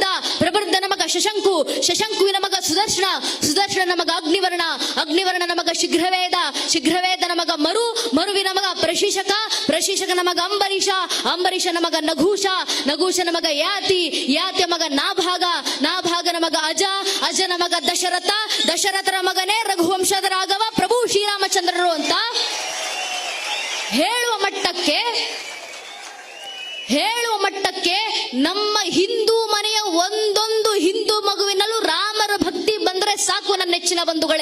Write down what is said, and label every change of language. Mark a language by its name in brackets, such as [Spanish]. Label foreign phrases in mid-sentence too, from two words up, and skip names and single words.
[Kannada] ಪ್ರಬರ್ಧನ ಮಗ ಶಶಂಕು, ಶಶಂಕುವಿನ ಮಗ ಸುದರ್ಶನ, ಸುದರ್ಶನನ ಮಗ ಅಗ್ನಿವರ್ಣ, ಅಗ್ನಿವರ್ಣನ ಮಗ ಶೀಘ್ರವೇದ, ಶೀಘ್ರವೇದನ ಮಗ ಮರು, ಮರುವಿನ ಮಗ ಪ್ರಶೀಶಕ, ಪ್ರಶೀಶಕನ ಮಗ ಅಂಬರೀಷ, ಅಂಬರೀಷನ ಮಗ ನಘೂಷ, ನಘೂಷನ ಮಗ ಯಾತಿ, ಯಾತಿಯ ಮಗ ನಾಭಾಗ, ನಾಭಾಗನ ಮಗ ಅಜ, ಅಜನ ಮಗ ದಶರಥ, ದಶರಥನ ಮಗನೇ ರಘುವಂಶದ ರಾಘವ ಪ್ರಭು ಶ್ರೀರಾಮಚಂದ್ರರು ಅಂತ ಹೇಳುವ ಮಟ್ಟಕ್ಕೆ ನಮ್ಮ ಹಿಂದೂ ಮನೆಯ ಒಂದೊಂದು ಹಿಂದೂ ಮಗುವಿನಲ್ಲೂ ರಾಮರ ಭಕ್ತಿ ಬಂದ್ರೆ ಸಾಕು ನನ್ನ ನೆಚ್ಚಿನ ಬಂಧುಗಳೇ.